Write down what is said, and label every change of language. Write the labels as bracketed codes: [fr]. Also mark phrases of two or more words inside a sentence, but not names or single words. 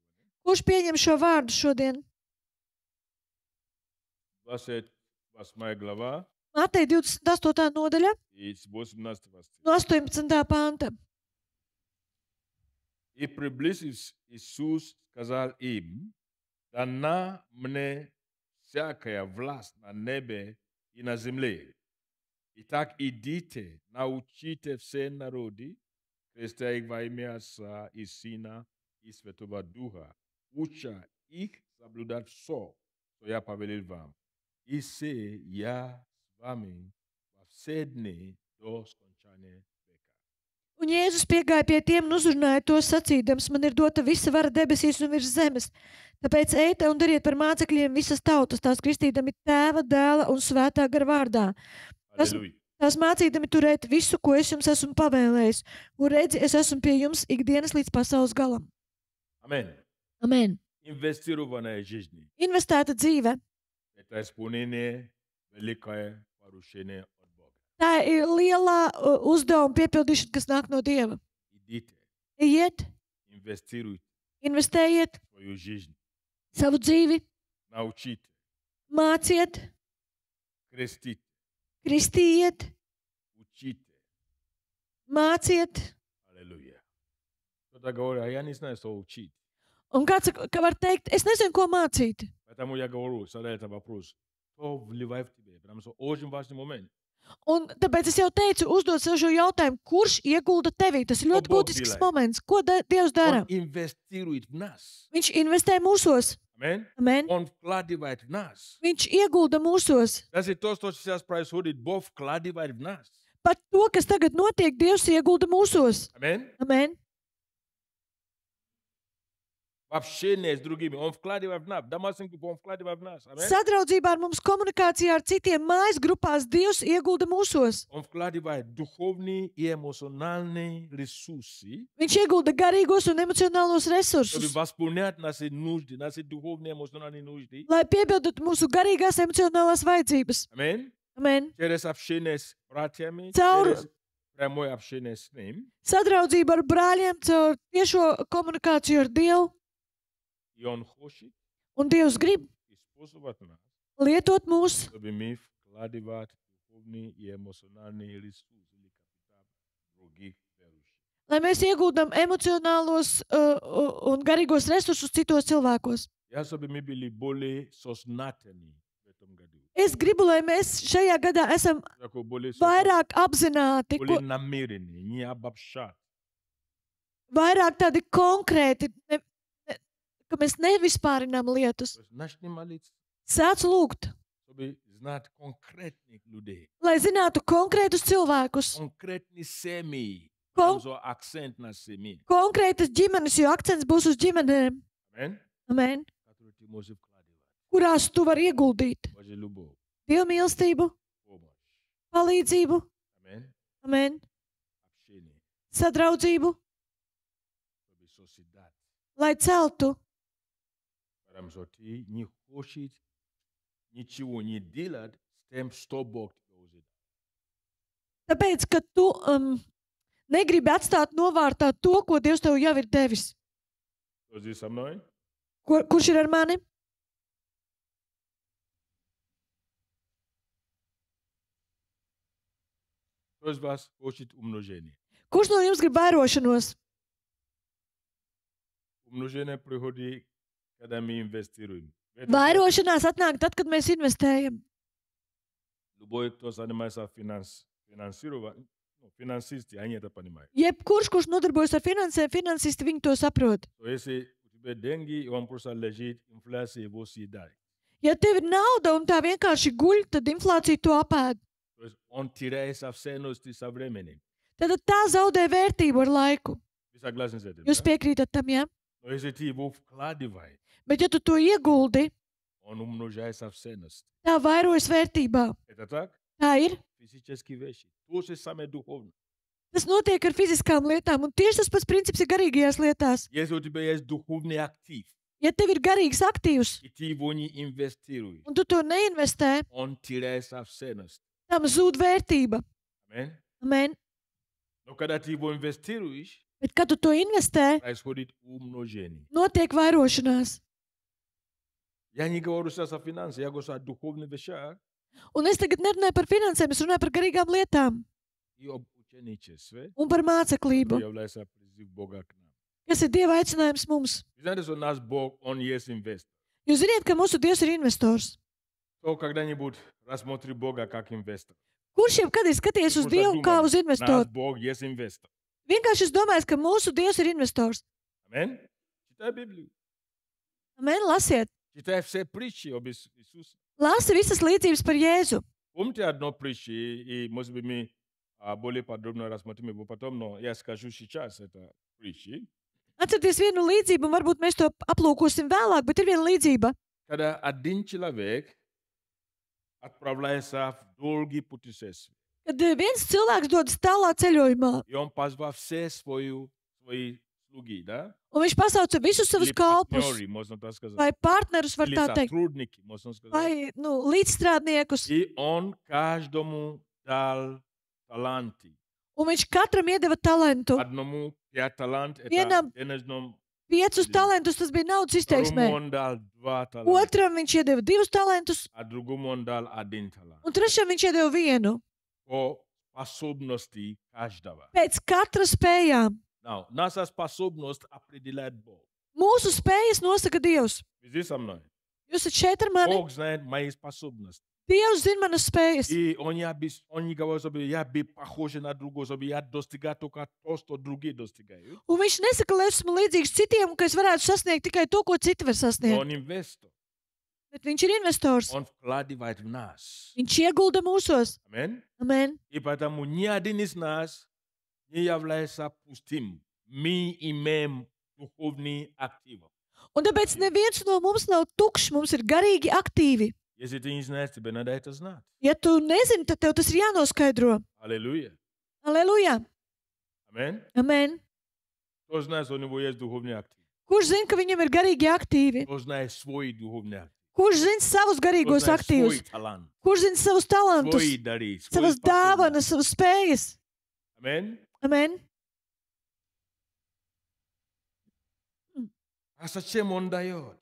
[lv] Kurš pieņem šo vārdu šodien? [ru] 28 глава [lv] Mateja 28. nodaļa, [ru] и с 18 стих. [lv] no 18. panta. [ru] И приблизившись, Иисус сказал им, дана мне всякая власть на небе и на земле. Итак, идите, научите все народы, крестя их во имя Отца и Сына и Святого Духа, уча их соблюдать все, что я повелел вам. И се я с вами во все дни до скончания века. [lv] Un Jēzus piegāja pie tiem un uzrunāja tos sacīdams, man ir dota visa vara debesīs un virs zemes. Tāpēc ejiet un dariet par mācekļiem visas tautas, tās kristīdami Tēva, Dēla un Svētā gara vārdā. [ru] Аллилуйя. [lv] Tās mācīdami turēt visu, ko es jums esmu pavēlējis. Un redzi, es esmu pie jums ikdienas līdz pasaules galam. Amen. Amen. [ru] Инвестированная жизнь. [lv] Investēta dzīve. [ru] Это исполнение великое поручение от Бога. [lv] Tā ir lielā uzdevuma piepildīšana, kas nāk no Dieva. [ru] Идите, [lv] Ejiet, [ru] инвестируйте [lv] investējiet [ru] в свою жизнь, [lv] savu dzīvi, [ru] научите, [lv] māciet, [ru] крестите, [lv] kristījiet, [ru] учите. [lv] māciet. [ru] Аллилуйя. Кто-то говорит, а я не знаю, что учить. [lv] Un kāds ka var teikt, es nezinu, ko mācīt. [ru] Поэтому я говорю, задаю этот вопрос. Кто вливает в тебя? Потому что очень важный момент. [lv] Un tāpēc es jau teicu, uzdot sev šo jautājumu, kurš iegulda tevī. Tas ir ļoti Ko Bog būtisks dilē? moments. Ko Dievs dara? [ru] Он инвестирует в нас. [lv] Viņš investē mūsos. Amen. Amen. [ru] Он вкладывает в нас. [lv] Viņš iegulda mūsos. [ru] Даже то, что сейчас происходит, Бог вкладывает в нас. [lv] Pat to, kas tagad notiek, Dievs iegulda mūsos. Amen. Amen. [ru] в общении с другими. Он вкладывает в нас. Домашний групп, он вкладывает в нас. Аминь. [lv] Sadraudzībā ar mums, komunikācijā ar citiem mājas grupās Dievs iegulda mūsos. [ru] Он вкладывает духовные и эмоциональные ресурсы, [lv] Viņš iegulda garīgos un emocionālos [ru] чтобы [lv] resursus, [ru] восполнять наши нужды, наши духовные эмоциональные нужды. [lv] lai piepildītu mūsu garīgās emocionālās vajadzības. [ru] Аминь. [lv] Amen. [ru] Через общение с братьями, [lv] Caur [ru] через прямое общение с ним. [lv] sadraudzību ar brāļiem, caur tiešo komunikāciju ar Dievu. [ru] И он хочет [lv] Un Dievs grib [ru] использовать нас, [lv] lietot mūs, [ru] чтобы мы вкладывать духовные и эмоциональные ресурсы или капитал других верующих. [lv] lai mēs ieguldam emocionālos un garīgos resursus citos cilvēkos. [ru] Я, чтобы мы были более сознательны в этом году. [lv] Es gribu, lai mēs šajā gadā esam [ru] Такой более [lv] vairāk apzināti, [ru] более намеренные, не обобщать. [lv] vairāk tādi konkrēti, ka mēs nevispārinām lietas. [ru] То есть начни молиться, [lv] Sāc lūgt, [ru] чтобы знать конкретных людей, [lv] lai zinātu konkrētus cilvēkus, [ru] конкретные семьи. [lv] Kon- [ru] Там же акцент на семьи. [lv] konkrētas ģimenes, jo akcents būs uz ģimenēm, [ru] Аминь. [lv] amen, [ru] Которые ты можешь вкладывать. [lv] kurās tu vari ieguldīt [ru] Божья любовь, [lv] Dieva mīlestību, [ru] помощь. [lv] palīdzību, [ru] Аминь. [lv] amen, [ru] Общение, [lv] sadraudzību, [ru] чтобы созидать. [lv] lai celtu, [ru] Потому что ты не хочешь ничего не делать с тем, что Бог тебе уже дал. [lv] tāpēc, ka tu negribi atstāt novārtā to, ko Dievs tev jau ir devis. [ru] Кто здесь со мной? [lv] Kurš ir ar mani? [ru] Кто из вас хочет умножение? [lv] Kurš no jums grib vairošanos? [ru] Умножение приходит, когда мы инвестируем. Это [lv] Vairošanās atnāk tad, kad mēs investējam. [ru] любой, кто занимается финансированием, финансисты, они это понимают. [lv] Jebkurš, kurš nodarbojas ar finansēm, finansisti viņi to saprot. [ru] То если у тебя деньги, и он просто лежит, инфляция его съедает. [lv] Ja tev ir nauda un tā vienkārši guļ, tad inflācija to apēd. [ru] То есть он теряет со ценности со временем. [lv] Tad tā zaudē vērtību ar laiku. [ru] Вы согласны с этим? [lv] Jūs [ru] Да? [lv] piekrītat tam, jā? [ru] Но если ты его вкладываешь, [lv] Bet ja tu to ieguldi, [ru] он умножается в ценность. [lv] tā vairojas vērtībā. [ru] Это так? [lv] Tā ir. [ru] Физические вещи. То же самое духовно. [lv] Tas notiek ar fiziskām lietām, un tieši tas pats princips ir garīgajās lietās. [ru] Если у тебя есть духовный актив, [lv] Ja tev ir garīgs aktīvs, [ru] и ты его не инвестируешь, [lv] un tu to neinvestē, [ru] он теряется в ценность. [lv] tam zūd vērtība. [ru] Аминь. [lv] Amen. [ru] Но когда ты его инвестируешь, [lv] Bet, kad tu to investē, [ru] происходит умножение. [lv] notiek vairošanās. [ru] Я не говорю сейчас о финансах, я говорю о духовных вещах [lv] Un es tagad nerunāju par finansēm, es runāju par garīgām lietām [ru] и об ученичестве, [lv] un par māceklību, [ru] что является призыв Бога к нам. [lv] kas ir Dieva aicinājums mums. [ru] Вы знаете, что наш Бог, Он есть инвестор. [lv] Jūs zināt, ka mūsu Dievs ir investors. [ru] Кто когда-нибудь рассмотрит Бога как инвестор? [lv] Kurš jebkad ir skatījies uz Kurš Dievu tā kā domā? uz [ru] Наш [lv] investoru? [ru] Бог есть инвестор. [lv] Vienkārši es domāju, ka mūsu Dievs ir investors. [ru] Аминь. Читай Библию. [lv] Amen, lasiet. [ru] Читай все притчи об Иисусе. [lv] Lasi visas līdzības par Jēzu. [ru] Помните одну притчу, и, может быть, мы более подробно рассмотрим его потом, но я скажу сейчас это притчи. [lv] Atcerieties vienu līdzību, un varbūt mēs to aplūkosim vēlāk, bet ir viena līdzība. [ru] Когда один человек отправляется в долгие путешествия, [lv] Kad viens cilvēks dodas tālā ceļojumā, [ru] и он позвал все свои слуги, да? [lv] un viņš pasauca visus savus [ru] Или [lv] kalpus, [ru] партнеры, можно так сказать. [lv] vai partnerus, var [ru] Или [lv] tā teikt, [ru] сотрудники, можно сказать. [lv] vai līdzstrādniekus, [ru] И он каждому дал таланты. [lv] un viņš katram iedeva talantu. [ru] Одному 5 талантов, это [lv] Vienam [ru] денежном. [lv] 5 talantus, tas bija naudas [ru] Второму [lv] izteiksmē. [ru] он дал 2 таланта, [lv] Otram viņš iedeva 2 talantus, [ru] а другому он дал 1 талант. [lv] un trešam viņš iedeva 1. [ru] По способности каждого. Pēc katra spējām. Now, наша способность определяет Бог. [lv] Mūsu spējas nosaka Dievs. [ru] Вы здесь со мной? [lv] Jūs esat šeit ar mani. [ru] Бог знает мои способности. [lv] Dievs zina manas spējas. [ru] И он не говорит, чтобы я был похож на другого, чтобы я достигал только то, что другие достигают. [lv] Un viņš nesaka, lai esmu līdzīgs citiem, ka es varētu sasniegt tikai to, ko citi var sasniegt. [ru] Он инвестор. [lv] Bet viņš ir investors. [ru] Он вкладывает в нас. [lv] Viņš iegulda mūsos. Аминь. Amen. [ru] И поэтому ни один из нас не является пустым. Мы имеем духовный актив. [lv] Un tāpēc neviens no mums nav tukšs, mums ir garīgi aktīvi. [ru] Если ты не знаешь, тебе надо это знать. [lv] Ja tu nezini, tad tev tas ir jānoskaidro. [ru] Аллилуйя. [lv] Aleluja! Amen. Amen! [ru] Кто знает, что у него есть духовный актив? [lv] Kurš zina, ka viņam ir garīgi aktīvi? [ru] Кто знает свой духовный актив? [lv] Kurš zina savus [ru] Кто [lv] garīgos [ru] знает свой [lv] aktīvus? [ru] талант? [lv] Kurš zina savus talantus, [ru] Свои дары? [lv] savas dāvanas, savas spējas? Amen. Amen! [ru] А зачем он дает?